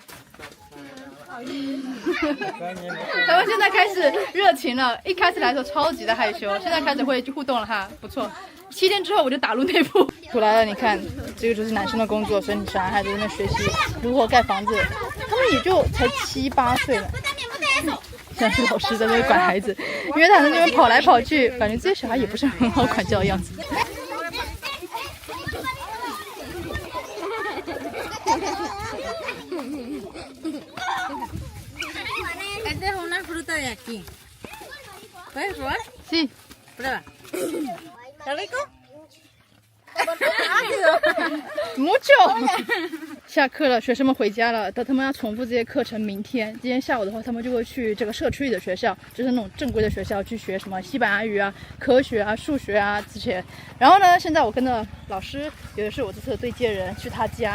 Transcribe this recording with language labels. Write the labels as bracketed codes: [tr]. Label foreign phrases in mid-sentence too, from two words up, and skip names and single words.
[zh] 他们现在开始热情了，一开始来说超级的害羞，现在开始会互动了哈，不错。7天之后我就打入内部。图来了，你看，这个就是男生的工作，所以你小孩在这边学习如何盖房子。他们也就才7、8岁了。像是老师在那里管孩子，因为他在那边跑来跑去，感觉这些小孩也不是很好管教的样子。 [es] Esta es una fruta de aquí. ¿Puedes probar? Sí. Prueba. ¿Está rico? [zh] Mucho 下课了，学生们回家了，但他们要重复这些课程。明天今天下午的话，他们就会去这个社区里的学校，就是那种正规的学校去学什么西班牙语啊、科学啊、数学啊这些。然后呢，现在我跟着老师，也就是我这次的对接人，去他家。